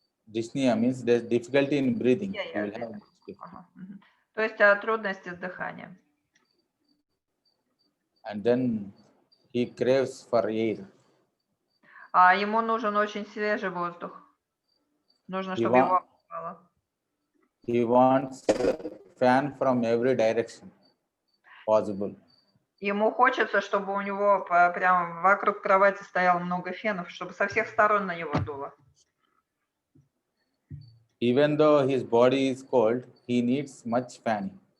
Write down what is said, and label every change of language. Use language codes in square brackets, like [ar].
[en] Dyspnea means there's difficulty in breathing. Yeah, You will have much difficulty. [ru] То есть трудности с дыханием. [en] And then he craves for air. [ru] Ему нужен очень свежий воздух. Нужно, чтобы его обдувало. [en] He wants fan from every direction possible. [ru] Ему хочется, чтобы у него прямо вокруг кровати стояло много фенов, чтобы со всех сторон на него дуло. [en] Even though his body is cold, he needs much fanning.